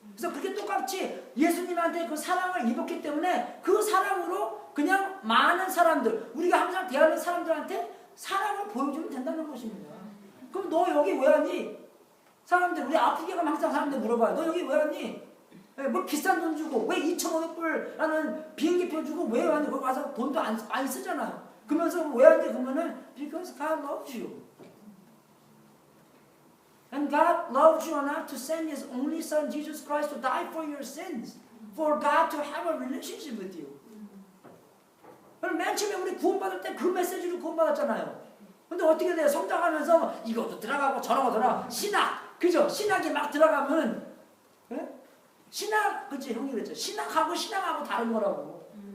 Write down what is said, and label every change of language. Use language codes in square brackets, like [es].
[ko] 그래서 그게 똑같이 예수님한테 그 사랑을 입었기 때문에 그 사랑으로 그냥 많은 사람들, 우리가 항상 대하는 사람들한테 사랑을 보여주면 된다는 것입니다. 그럼 너 여기 왜 왔니? 사람들, 우리 아프게 가면 항상 사람들 물어봐요. 너 여기 왜 왔니? 뭐 비싼 돈 주고 왜 2,500불라는 비행기표 주고 왜 왔니? 거기 와서 돈도 안 쓰잖아요. 그러면서 왜 왔니? 그러면은 [en] because God loves you. And God loved you enough to send His only Son Jesus Christ to die for your sins. For God to have a relationship with you. [ko] 그럼 맨 처음에 우리 구원받을 때 그 메시지로 구원받았잖아요. 근데 어떻게 돼요? 성장하면서 이것도 들어가고 저러고 들어가. 신학. 그죠? 신학이 막 들어가면 예? 신학, 그치? 형이 그랬죠. 신학하고 다른 거라고.